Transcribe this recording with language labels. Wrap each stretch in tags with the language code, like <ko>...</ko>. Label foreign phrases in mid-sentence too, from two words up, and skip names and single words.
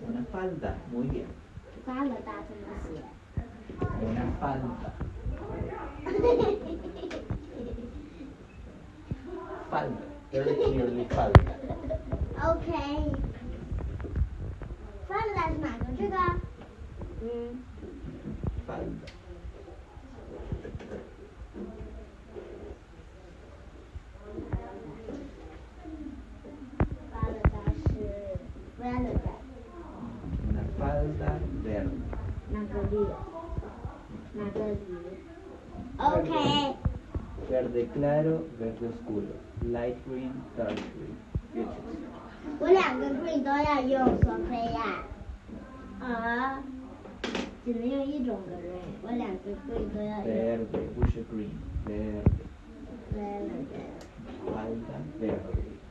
<es>falda, muy bien.</es> <zh>Falda 怎么写</zh> <es>Una falda. Falda.</es> <en>Very clearly falda.</en> <zh>OK。falda 是哪个？这个？</zh> <es>Falda.</es> <zh>falda 是 verde。</zh> <es>Una falda verde.</es> <zh>哪个绿？哪个绿 ？OK。</zh> <es>Verde claro, verde oscuro.</es> <en>Light green, dark green. Beautiful.</en> <zh>我2个 green 都要用，索菲亚。只能用1种 green， 我2个 green 都要用。</zh> <es>Verde,</es> <en>bush green.</en> <es>Verde. Verde. Falda verde.</es>